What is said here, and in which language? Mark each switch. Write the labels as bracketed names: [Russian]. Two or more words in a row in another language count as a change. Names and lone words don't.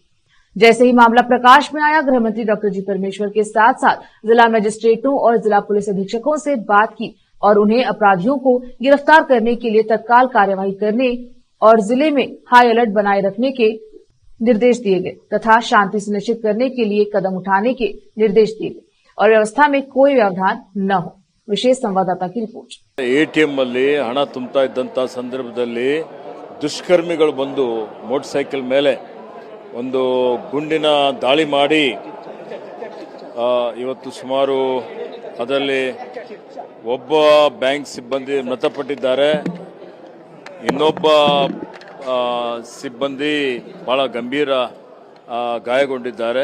[Hindi] जैसे ही मामला प्रकाश में आया, गृह मंत्री डॉक्टर जी परमेश्वर के साथ साथ जिला मजिस्ट्रेटों और जिला पुलिस अधीक्षकों से बात की और उन्हें अपराधियों को गिरफ्तार करने के लिए तत्काल कार्यवाही करने और जिले में हाई अलर्ट बनाए रखने के निर्देश दिए गए तथा शांति सुनिश्चित करने के लिए कदम उठाने के निर्देश दिए गए और व्यवस्था में कोई व्यवधान न हो। विशेष संवाददाता की रिपोर्ट। [Kannada] एटीएम ಅಲ್ಲಿ ಹಣ ತುಂಬುತ್ತಾ ಇದ್ದಂತ ಸಂದರ್ಭದಲ್ಲಿ ದುಷ್ಕರ್ಮಿಗಳು ಬಂದು ಮೋಟಾರ್ ಸೈಕಲ್ ಮೇಲೆ ಒಂದು ಗುಂಡಿನ ದಾಳಿ ಮಾಡಿ ಇವತ್ತು ಸುಮಾರು ಅದರಲ್ಲಿ ಒಬ್ಬ ಬ್ಯಾಂಕ್ ಸಿಬ್ಬಂದಿ ಮೃತಪಟ್ಟಿದ್ದಾರೆ, ಇನ್ನೊಬ್ಬ ಸಿಬ್ಬಂದಿ ಬಹಳ ಗಂಭೀರ ಗಾಯಗೊಂಡಿದ್ದಾರೆ।